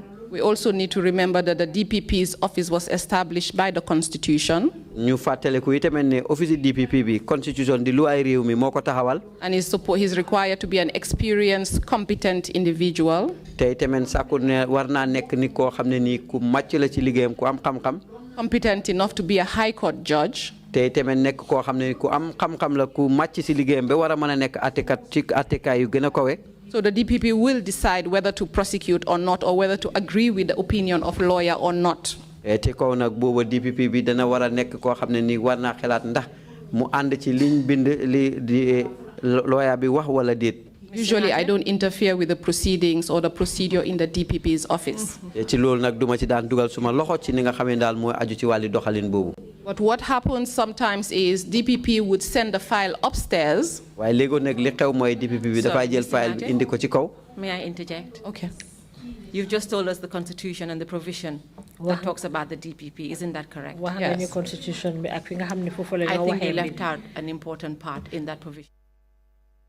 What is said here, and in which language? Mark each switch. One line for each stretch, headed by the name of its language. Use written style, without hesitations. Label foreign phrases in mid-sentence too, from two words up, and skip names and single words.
English: We also need to remember that the DPP's office was established by the Constitution.
Wolof: ñu fàttaliku itamit ne office DPP bi constitution di luwaay réew mi moo ko taxawal.
English: And he's required to be an experienced, competent individual.
Wolof: te itamit sàkku ne war naa nekk nit koo xam ne nii ku màcc la ci liggéeyam ku am xam-xam.
English: Competent enough to be a high court judge.
Wolof: te itamit nekk koo xam ne ku am xam-xam la ku màcc si liggéeyam ba war a mën a nekk àttekat ci àttekaay yu gën a kawe.
English: So the DPP will decide whether to prosecute or not, or whether to agree with the opinion of lawyer or not.
Wolof: te kaw nag booba DPP bi dana war a nekk koo xam ne nii war naa xalaat ndax mu ànd ci liñ bind li di lawyer bi wax wala déet.
English: Usually I don't interfere with the proceedings or the procedure in the DPP's office.
Wolof: ci loolu nag duma ci daan dugal suma loxo ci ni nga xam ne daal mooy aju ci wàlli doxalin boobu.
English: But what happens sometimes is DPP would send the file upstairs.
Wolof: waaye léegoo nag li xew mooy DPP bi dafay jël file bi indi ko ci kaw.
English: May I interject? Okay. You've just told us the Constitution and the provision that talks about the DPP. Isn't that correct? Yes.
Wolof: Constitution bi ak fi nga xam ne foofu la
English: I think they
Wolof: waxee
English: left out an important part in that provision.